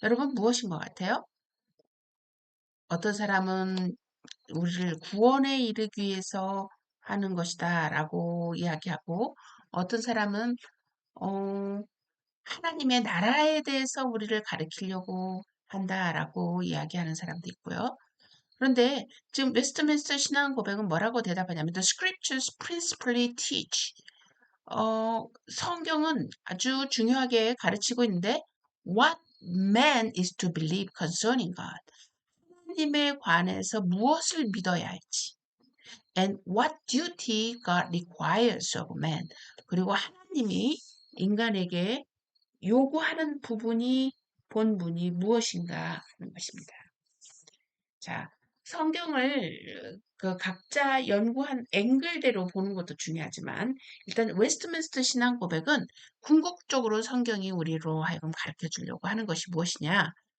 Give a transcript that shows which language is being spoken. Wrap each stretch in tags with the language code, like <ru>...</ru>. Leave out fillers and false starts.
<ko>여러분 무엇인 것 같아요? 어떤 사람은 우리를 구원에 이르기 위해서 하는 것이다 라고 이야기하고 어떤 사람은 어, 하나님의 나라에 대해서 우리를 가르치려고 한다라고 이야기하는 사람도 있고요. 그런데 지금 웨스트민스터 신앙 고백은 뭐라고 대답하냐면</ko> <en>The scriptures principally teach.</en> <ko>성경은 아주 중요하게 가르치고 있는데</ko> <en>what man is to believe concerning God.</en> <ko>하나님에 관해서 무엇을 믿어야 할지.</ko> <en>And what duty God requires of man.</en> <ko>그리고 하나님이 인간에게 요구하는 본분이 무엇인가 하는 것입니다. 자, 성경을 그 각자 연구한 앵글대로 보는 것도 중요하지만 일단 웨스트민스터 신앙 고백은 궁극적으로 성경이 우리로 하여금 가르쳐 주려고 하는 것이 무엇이냐?</ko>